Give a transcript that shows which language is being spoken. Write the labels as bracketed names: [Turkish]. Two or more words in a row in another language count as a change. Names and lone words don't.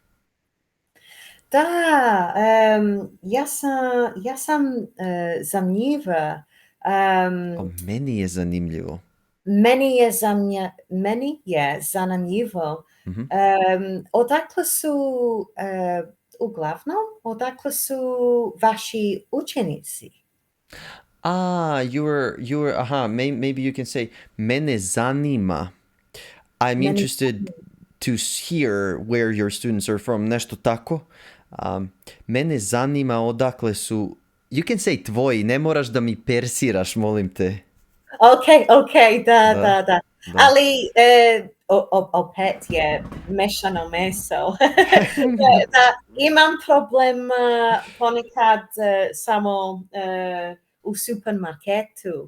[Serbian] Da, ja sam zanimljiva. Meni je zanimljivo. Meni je zanimljivo. Odakle su uglavnom, odakle su vaši učenici? [English] You were, maybe you can say, [Serbian] mene zanima. [English] I'm interested to hear where your students are from, [Serbian] nešto tako. Mene zanima odakle su, [English] you can say [Serbian] tvoji, ne moraš da mi persiraš, molim te. Ok, da. Ali opet je mešano meso. Da, imam problem ponekad samo u supermarketu.